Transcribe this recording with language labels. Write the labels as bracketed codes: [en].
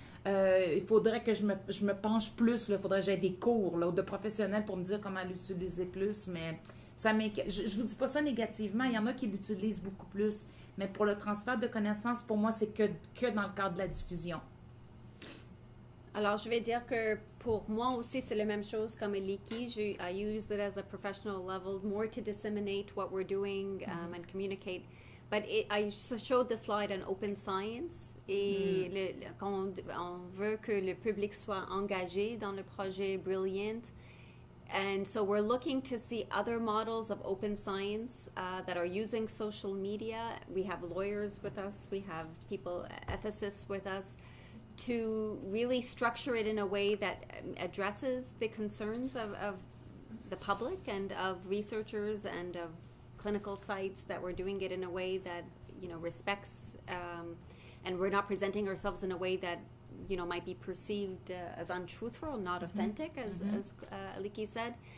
[fr] Il faudrait que je me penche plus. Il faudrait que j'aie des cours là, de professionnels pour me dire comment l'utiliser plus. Mais ça m'inquiète. Je ne vous dis pas ça négativement. Il y en a qui l'utilisent beaucoup plus. Mais pour le transfert de connaissances, pour moi, c'est que dans le cadre de la diffusion. Alors, je vais dire que pour moi aussi, c'est la même chose comme Aiki. [en] I use it as a professional level, more to disseminate what we're doing and communicate. But I showed the slide on open science. [fr] Et quand on veut que le public soit engagé dans le projet Brillant. [en] And so we're looking to see other models of open science that are using social media. We have lawyers with us. We have people, ethicists with us, to really structure it in a way that addresses the concerns of the public and of researchers and of clinical sites, that we're doing it in a way that, respects, and we're not presenting ourselves in a way that, might be perceived as untruthful, not authentic, as Aiki said.